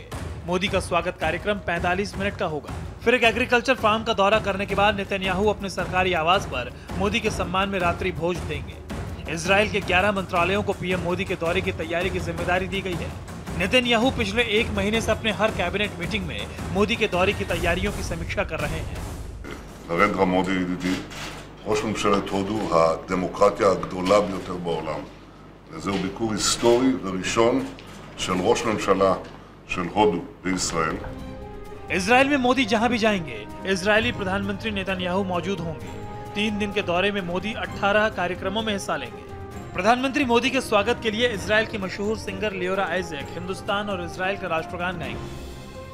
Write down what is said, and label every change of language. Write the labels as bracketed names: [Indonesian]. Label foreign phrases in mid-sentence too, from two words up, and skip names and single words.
[Hindi] मोदी का स्वागत कार्यक्रम 45 मिनट का होगा। फिर एक [English] agriculture farm [Hindi] का दौरा करने के बाद नेतन्याहू अपने सरकारी आवास पर मोदी के सम्मान में रात्रि भोज देंगे। इजराइल के 11 मंत्रालयों को पीएम मोदी के दौरे की तैयारी की जिम्मेदारी दी गई है। नेतन्याहू पिछले 1 महीने से अपने हर [English] cabinet meeting [Hindi] में मोदी के दौरे की तैयारियों की समीक्षा कर रहे हैं। [Hebrew] נרנדרה מודי ידידי, ראש ממשלת הודו, הדמוקרטיה הגדולה ביותר בעולם. זהו ביקור היסטורי וראשון של ראש ממשלה של הודו בישראל. [Hindi] इजराइल में मोदी जहां भी जाएंगे, इजरायली प्रधानमंत्री नेतन्याहू मौजूद होंगे। 3 दिन के दौरे में मोदी 18 कार्यक्रमों में हिस्सा लेंगे। प्रधानमंत्री मोदी के स्वागत के लिए इजराइल की मशहूर सिंगर लियोरा आइजक हिंदुस्तान और इजराइल का राष्ट्रगान गाएंगे।